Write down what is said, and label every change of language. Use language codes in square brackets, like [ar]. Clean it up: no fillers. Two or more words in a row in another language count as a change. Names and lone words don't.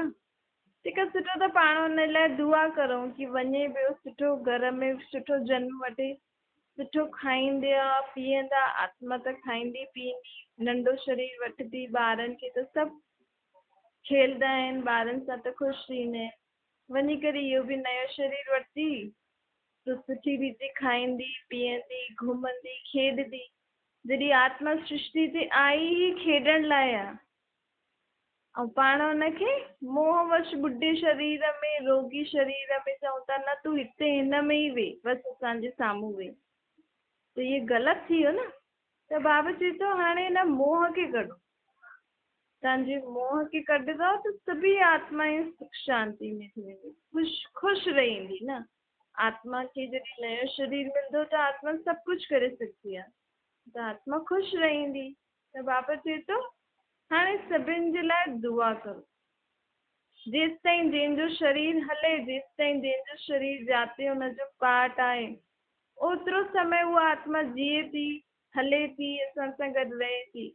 [sd] तंहिंखां सुठो त पाण हुन लाइ दुआ करूं की वञे ॿियो सुठो घर में सुठो जन्म वठे, सुठो खाईंदा पीअंदा, आत्मा त खाईंदी पीअंदी, नंढो शरीर वठंदी, ॿारनि खे त सभु खेलंदा आहिनि, ॿारनि सां त ख़ुशि थींदा आहिनि, वञी करे इहो बि नयो शरीर वठंदी त सुठी रीति खाईंदी पीअंदी, घुमंदी, खेॾंदी। जॾहिं आत्मा सृष्टि ते आई ई खेॾण लाइ आहे, ऐं पाण हुनखे मोहवश ॿुढे शरीर में, रोगी शरीर में चऊं था न तूं हिते हिन में ई वेह, बसि असांजे साम्हूं वेह, त इहे ग़लति थी वियो न। त बाबा चए थो हाणे हिन मोह खे कढो। तव्हांजे मोह खे कढंदव त सभी आत्माएं सुख शांति में थी वेंदी, ख़ुशि रहंदी न। आत्मा खे जॾहिं नयो शरीर मिलंदो त आत्मा सभु कुझु करे सघंदी आहे, त आत्मा ख़ुशि रहंदी। त बाबा चए थो हाणे सभिनि जे लाइ दुआ करो। जेसि ताईं जंहिंजो शरीर हले, जेसि ताईं जंहिंजो शरीर जाते हुनजो पार्ट आहे, ओतिरो समय उहा आत्मा जीए थी, हले थी, असां सां गॾु रहे थी।